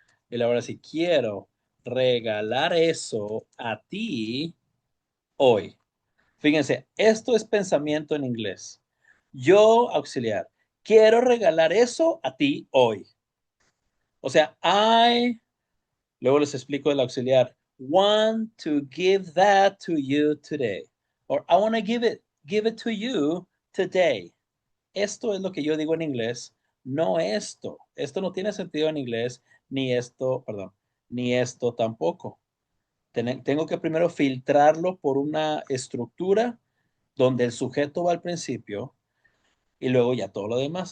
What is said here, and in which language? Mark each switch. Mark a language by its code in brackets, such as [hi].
[es] Y ahora sí, quiero regalar eso a ti hoy. Fíjense, esto es pensamiento en inglés. Yo, auxiliar, quiero regalar eso a ti hoy. O sea, luego les explico el auxiliar. [en] Want to give that to you today. Or I want to give it to you today. [es] Esto es lo que yo digo en inglés, no esto. Esto no tiene sentido en inglés, ni esto, perdón, ni esto tampoco. Tengo que primero filtrarlo por una estructura donde el sujeto va al principio y luego ya todo lo demás.